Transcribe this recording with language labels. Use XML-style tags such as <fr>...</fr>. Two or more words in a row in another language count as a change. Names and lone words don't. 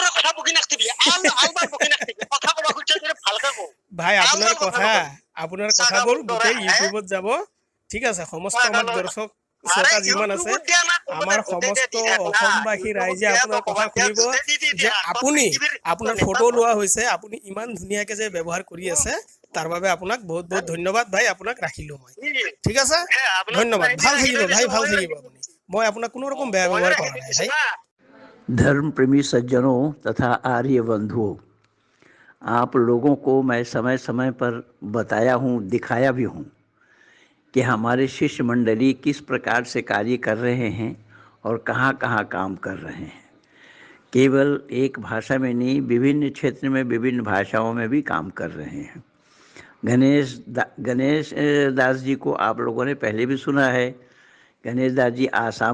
<as>ভাই আপোনাৰ কথাবোৰ গোটেই ইউটিউবত যাব ঠিক আছে সমস্ত আমাৰ দৰ্শক শ্ৰোতা যিমান আছে আমাৰ সমস্ত অসমবাসী ৰাইজে আপোনাৰ কথা শুনিব যে আপোনাৰ ফটো লোৱা হৈছে আপুনি ইমান ধুনীয়াকে যে ব্যৱহাৰ কৰি আছে তাৰ বাবে আপোনাক বহুত বহুত ধন্যবাদ ভাই আপোনাক ৰাখিলো মই ঠিক আছে ধন্যবাদ ভাল থাকিব ভাই ভাল থাকিব আপুনি মই আপোনাক কোনো ৰকম বেয়া ব্যৱহাৰ কৰা নাই ভাই</as> <hi>धर्म प्रेमी सज्जनों तथा आर्य बंधुओं आप लोगों को मैं समय समय पर बताया हूँ दिखाया भी हूँ कि हमारे शिष्य मंडली किस प्रकार से कार्य कर रहे हैं और कहाँ कहाँ काम कर रहे हैं केवल एक भाषा में नहीं विभिन्न क्षेत्र में विभिन्न भाषाओं में भी काम कर रहे हैं गणेश दास जी को आप लोगों ने पहले भी सुना है गणेश दास जी आसाम</hi>